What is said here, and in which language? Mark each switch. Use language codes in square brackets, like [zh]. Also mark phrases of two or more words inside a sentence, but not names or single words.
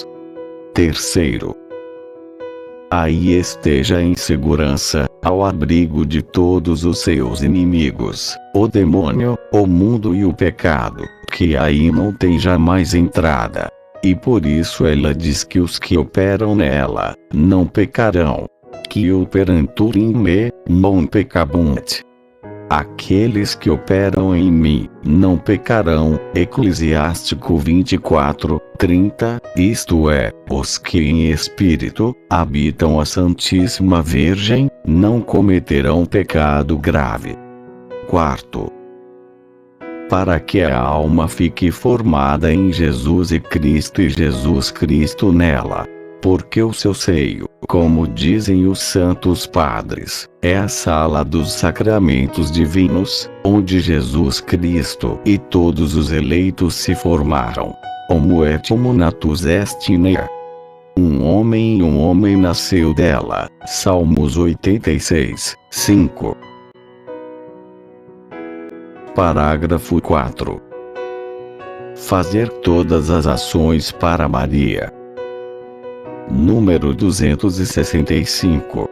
[pt] Terceiro, aí esteja em segurança, ao abrigo de todos os seus inimigos, o demônio, o mundo e o pecado, que aí não tem jamais entrada. E por isso ela diz que os que operam nela, não pecarão. [la] Que operantur in me, non peccabunt. [pt] Aqueles que operam em mim, não pecarão. Eclesiástico 24, 30, isto é, os que em espírito, habitam a Santíssima Virgem, não cometerão pecado grave. Quarto, para que a alma fique formada em Jesus e Jesus Cristo nela. Porque o seu seio, como dizem os santos padres, é a sala dos sacramentos divinos, onde Jesus Cristo e todos os eleitos se formaram. [la] Homo et homo natus est in ea. [pt] Um homem nasceu dela. Salmos 86, 5. Parágrafo 4. Fazer todas as ações para Maria. Número 265.